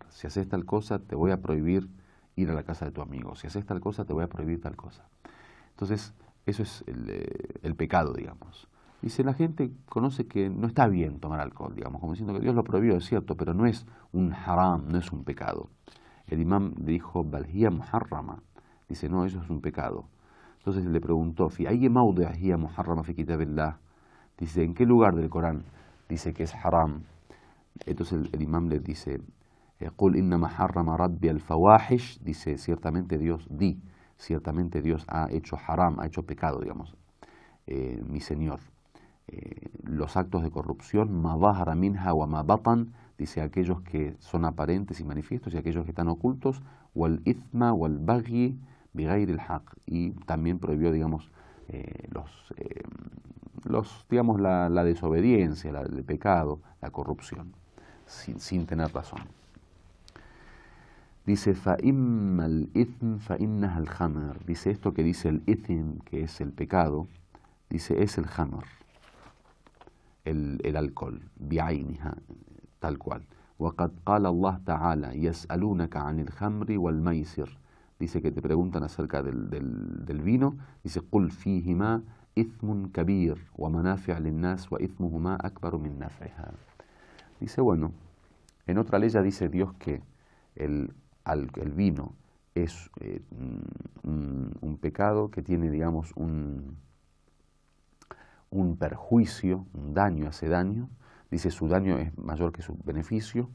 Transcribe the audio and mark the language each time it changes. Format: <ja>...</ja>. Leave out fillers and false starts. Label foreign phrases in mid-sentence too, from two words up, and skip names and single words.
<es>Si haces tal cosa, te voy a prohibir ir a la casa de tu amigo. Si haces tal cosa, te voy a prohibir tal cosa. Entonces, eso es el pecado, digamos. Dice, la gente conoce que no está bien tomar alcohol, digamos, como diciendo que Dios lo prohibió, es cierto, pero no es un haram, no es un pecado. El imam dijo,</es> <ar>بل هي محرمة.</ar> <es>Dice, no, eso es un pecado. Entonces le preguntó,</es> <ar>في أي موضع هي محرمة في كتاب الله.</ar> <es>Dice, ¿en qué lugar del Corán dice que es haram? Entonces el imam le dice,</es> <ar>قل إنما حرم ربي الفواحش.</ar> <es>Dice, ciertamente Dios ha hecho haram, ha hecho pecado, digamos, mi Señor. Los actos de corrupción,</es> <ar>ما ظهر منها وما بطن,</ar> <es>dice, aquellos que son aparentes y manifiestos y aquellos que están ocultos,</es> <ar>والإثم والبغي بغير الحق,</ar> <es>y también prohibió, digamos, digamos la desobediencia, el pecado, la corrupción, sin tener razón. Dice,</es> <ar>فَإِمَّا الْإِثْمِ فَإِنَّهَا الْخَمْرِ.</ar> <es>Dice, esto que dice el ithim, que es el pecado, dice, es el khamr, el alcohol, bi'ayniha, tal cual.</es> <ar>وَقَدْ قَالَ اللَّهُ تَعَالَى يَسْأَلُونَكَ عَنِ الْخَمْرِ وَالْمَيْسِرِ.</ar> <es>Dice que te preguntan acerca del vino. Dice,</es> <ar>قُلْ فِيهِمَا إِثْمٌ كَبِيرٌ وَمَنَافِعُ لِلنَّاسِ وَإِثْمُهُمَا أَكْبَرُ مِنْ نَفْعِهَا.</ar> <es>Dice, bueno, en otra ley ya dice Dios que el vino es un pecado que tiene, digamos, un perjuicio, un daño, hace daño, dice su daño es mayor que su beneficio.</es>